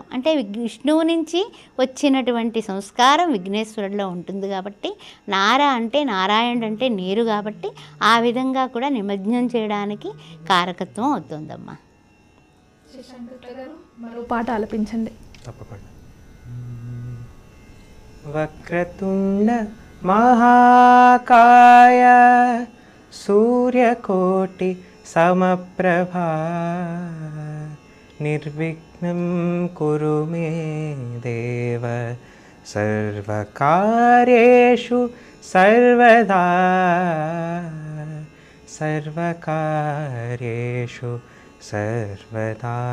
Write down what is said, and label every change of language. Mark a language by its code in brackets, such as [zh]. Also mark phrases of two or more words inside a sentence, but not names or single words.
[te] అంటే విష్ణువు నుంచి వచ్చినటువంటి సంస్కారం విఘ్నేశ్వరుడిలో ఉంటుంది కాబట్టి నారా అంటే నారాయణుడు అంటే నీరు కాబట్టి ఆ విధంగా కూడా నిమజ్జనం చేయడానికి కారకత్వం అవుతుందమ్మా. మరో పాట ఆలపించండి. తప్పకుండా. [sa] వక్రతుండ महाकाय सूर्यकोटि समप्रभा निर्विघ्नं कुरु मे देव सर्वकार्येषु सर्वदा सर्वकार्येषु सर्वदा।